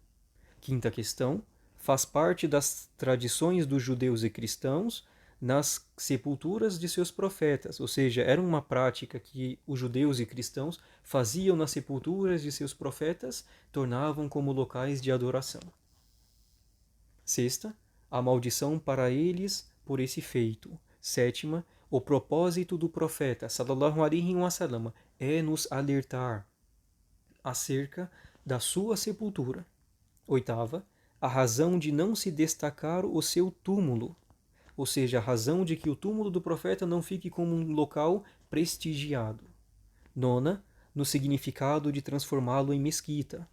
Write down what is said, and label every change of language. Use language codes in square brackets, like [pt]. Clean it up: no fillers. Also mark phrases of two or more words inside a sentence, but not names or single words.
[pt] Quinta questão, faz parte das tradições dos judeus e cristãos nas sepulturas de seus profetas, ou seja, era uma prática que os judeus e cristãos faziam nas sepulturas de seus profetas, tornavam como locais de adoração. Sexta, a maldição para eles por esse feito. Sétima, o propósito do profeta, [ar] صلى الله عليه وسلم, [pt] é nos alertar acerca da sua sepultura. Oitava, a razão de não se destacar o seu túmulo, ou seja, a razão de que o túmulo do profeta não fique como um local prestigiado. Nona, no significado de transformá-lo em mesquita.